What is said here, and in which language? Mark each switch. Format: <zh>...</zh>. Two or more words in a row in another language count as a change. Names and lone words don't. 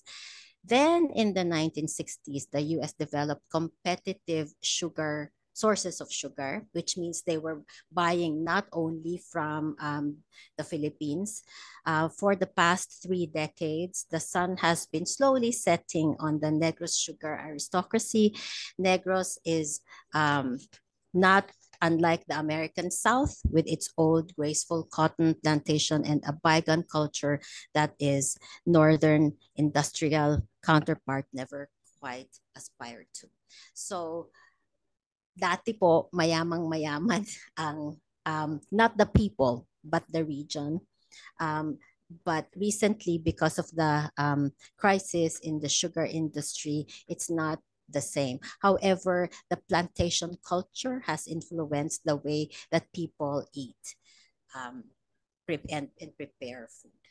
<en>Then in the 1960s, the U.S. developed competitive sources of sugar, which means they were buying not only from the Philippines. For the past 3 decades, the sun has been slowly setting on the Negros sugar aristocracy. Negros is not unlike the American South with its old graceful cotton plantation and a bygone culture that is Northern industrial counterpart never quite aspired to. So</en> <tl>dati po mayamang-mayaman ang</tl> <en>not the people but the region. But recently, because of the crisis in the sugar industry, it's not the same. However, the plantation culture has influenced the way that people eat and prepare food.</en>